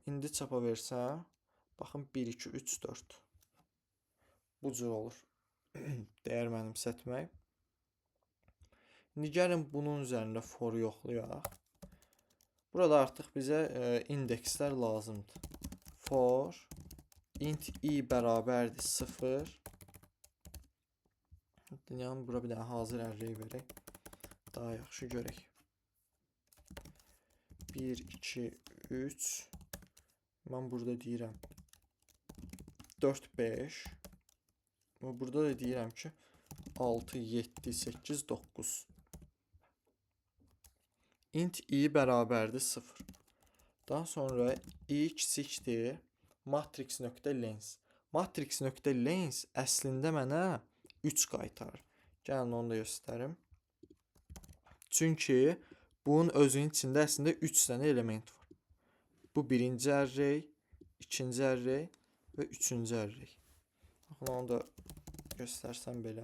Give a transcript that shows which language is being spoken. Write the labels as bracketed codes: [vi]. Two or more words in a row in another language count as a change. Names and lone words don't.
[az] İndi çapa versəm, baxın 1, 2, 3, 4. Bu cür olur. Dəyər mənimsətmək. İndi gəlin bunun üzərində for yoxlayaq. Burada artıq bizə indekslər lazımdır. [en] For int [az] i bərabərdir 0. Yəni, bura bir dənə hazır array verək. Daha yaxşı görək. 1, 2, 3. Mən burada deyirəm 4, 5. Və burada da deyirəm ki 6, 7, 8, 9. Int i bərabərdir 0. Daha sonra i kiçikdir matrix.length. Matrix.length əslində mənə 3 qaytarır. Gəlin onu da göstərim. Çünki bunun özünün içində əslində 3 dənə element var. Bu birinci array, ikinci array və üçüncü array. Baxın, onu da göstərsəm belə.